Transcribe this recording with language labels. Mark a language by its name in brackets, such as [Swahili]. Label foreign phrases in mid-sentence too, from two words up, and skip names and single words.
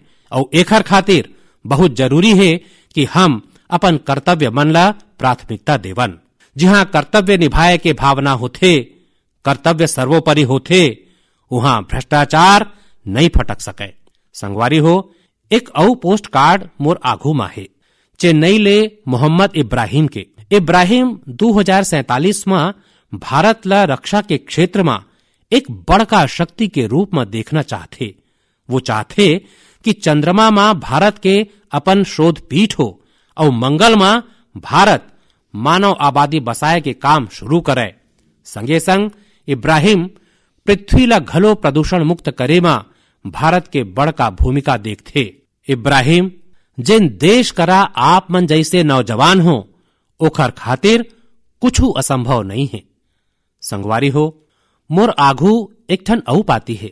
[Chhattisgarhi] और एखर खातिर बहुत जरूरी है कि हम अपन कर्तव्य मन ला प्राथमिकता देवन। जहां कर्तव्य निभाए के भावना होथे, कर्तव्य सर्वोपरि होथे, वहां भ्रष्टाचार नहीं फटक सके। संगवारी हो, एक औ पोस्ट कार्ड मोर आघू में है चेन्नई ले मोहम्मद इब्राहिम के। इब्राहिम 2047 में भारत ला रक्षा के क्षेत्र में एक बड़का शक्ति के रूप में देखना चाहते। वो चाहते कि चंद्रमा में भारत के अपन शोध पीठ हो और मंगल में भारत मानव आबादी बसाए के काम शुरू करे। संगे संग इब्राहिम पृथ्वी ला घलो प्रदूषण मुक्त करे में भारत के बड़का भूमिका देखते। इब्राहिम जिन देश करा आप मन जैसे नौजवान हो ओखर खातिर कुछ असंभव नहीं है। संगवारी हो, मोर आघू एक ठन औ पाती है।